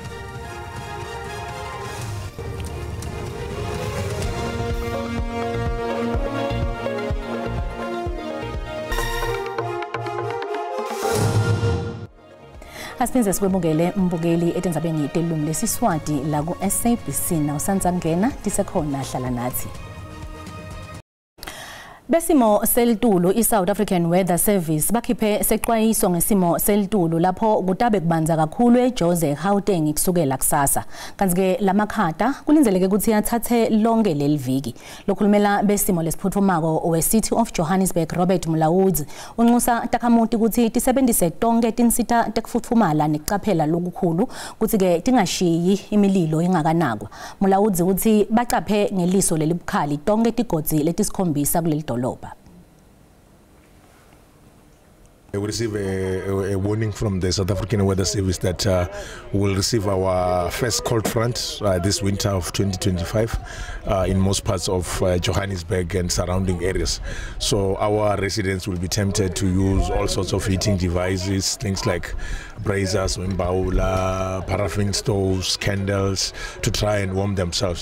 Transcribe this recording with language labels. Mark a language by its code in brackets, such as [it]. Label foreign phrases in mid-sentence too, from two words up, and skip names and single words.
[ss] Asinze sikwemukele mbukeli etendzabeni telulwimi lesiswati la ku SABC na usanza ngena tisekhona hlala nathi. Besimo selitulu iSouth African Weather Service bakhiphe seqwayiso ngesimo selitulu lapho kutabe kubanza kakhulu eJozi eGauteng kusukela kusasa. Kanti ke lamakhata kulinzeleke ukuthi athathe lonke leliviki. Lokhulumela besimo lesiphuthumako we-City of Johannesburg Robert Mulawudzi unxusa takhamuti ukuthi tisebenzise tonke tinsita tekufufumala nekucaphela lokukhulu ukuthi ke tingashiyi imililo ingakanakwa. Mulawudzi uthi bacaphe ngeliso lelibukhali tonke tigodzi letisikhombisa kuleli dolobha. [en] We receive a warning from the South African Weather Service that we will receive our first cold front this winter of 2025 in most parts of Johannesburg and surrounding areas. So our residents will be tempted to use all sorts of heating devices, things like braziers, wimbaula, paraffin stoves, candles, to try and warm themselves.